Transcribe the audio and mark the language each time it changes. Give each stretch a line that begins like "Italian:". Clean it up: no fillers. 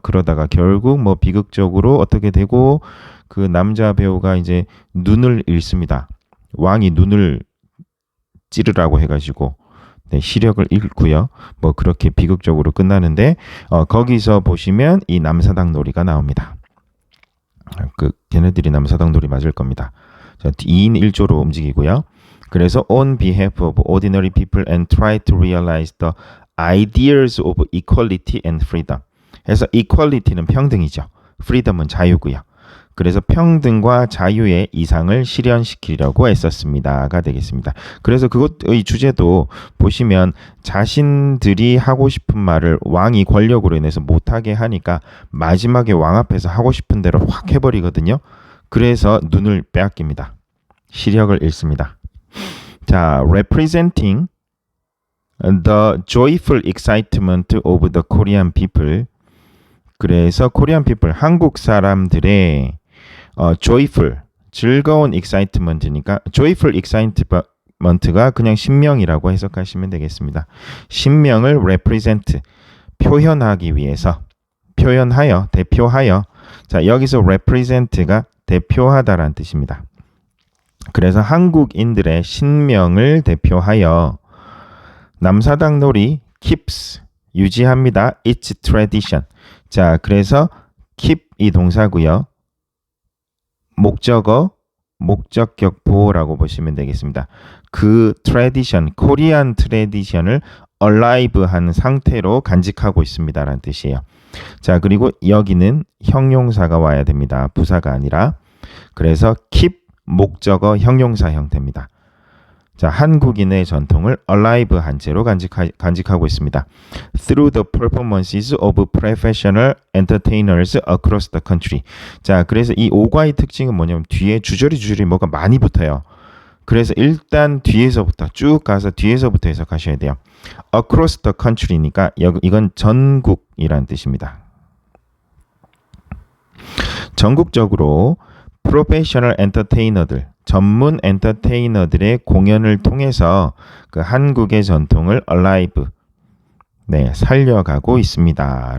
Korean: 그러다가 결국 뭐 비극적으로 어떻게 되고 그 남자 배우가 이제 눈을 잃습니다. 왕이 눈을 찌르라고 해가지고 네, 시력을 잃고요. 뭐 그렇게 비극적으로 끝나는데 거기서 보시면 이 남사당 놀이가 나옵니다. 걔네들이 남사당 놀이 맞을 겁니다. 자, 2인 1조로 움직이고요.
English: 그래서 on behalf of ordinary people and try to realize the ideas of equality and freedom.
Korean: 해서 equality는 평등이죠. freedom은 자유고요. 그래서 평등과 자유의 이상을 실현시키려고 애썼습니다가 되겠습니다. 그래서 그것의 주제도 보시면 자신들이 하고 싶은 말을 왕이 권력으로 인해서 못하게 하니까 마지막에 왕 앞에서 하고 싶은 대로 확 해버리거든요. 그래서 눈을 빼앗깁니다. 시력을 잃습니다.
English: 자, representing the joyful excitement of the Korean people.
Korean: 그래서 Korean people, 한국 사람들의 joyful, 즐거운 excitement니까 joyful excitement가 그냥 신명이라고 해석하시면 되겠습니다. 신명을 represent, 표현하기 위해서, 표현하여, 대표하여. 자, 여기서 represent가 대표하다라는 뜻입니다. 그래서 한국인들의 신명을 대표하여 남사당 놀이 keeps, 유지합니다.
English: its tradition.
Korean: 자, 그래서 keep 이 동사고요. 목적어, 목적격 보호라고 보시면 되겠습니다. 그 tradition, 코리안 트래디션을 alive 한 상태로 간직하고 있습니다라는 뜻이에요. 자, 그리고 여기는 형용사가 와야 됩니다. 부사가 아니라. 그래서 keep 목적어 형용사 형태입니다. 자, 한국인의 전통을 alive 한 채로 간직하고 있습니다.
English: Through the performances of professional entertainers across the country.
Korean: 자, 그래서 이 오과의 특징은 뭐냐면 뒤에 주저리 뭐가 많이 붙어요. 그래서 일단 뒤에서부터 쭉 가서 뒤에서부터 해석하셔야 돼요. Across the country니까 이건 전국이란 뜻입니다. 전국적으로 프로페셔널 엔터테이너들, 전문 엔터테이너들의 공연을 통해서 그 한국의 전통을 alive, 네, 살려가고 있습니다.